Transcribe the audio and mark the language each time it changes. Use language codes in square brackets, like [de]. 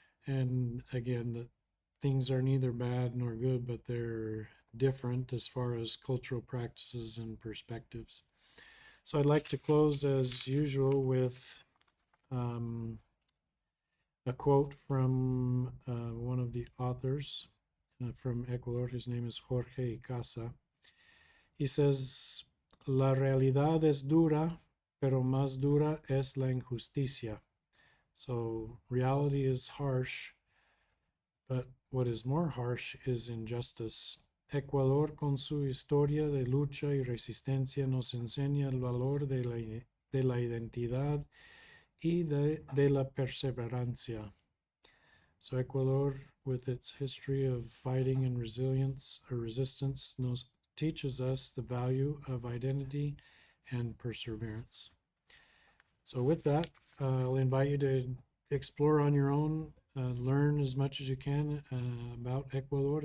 [en] And again, that things are neither bad nor good, but they're different as far as cultural practices and perspectives. So I'd like to close as usual with a quote from one of the authors from Ecuador. His name is Jorge Icaza. He says, [es] La realidad es dura, pero más dura es la injusticia. [en] So reality is harsh, but what is more harsh is injustice. [es] Ecuador, con su historia de lucha y resistencia, nos enseña el valor de la identidad y de la perseverancia. [en] So Ecuador, with its history of fighting and resilience or resistance, teaches us the value of identity and perseverance. So with that, I'll invite you to explore on your own, learn as much as you can about Ecuador.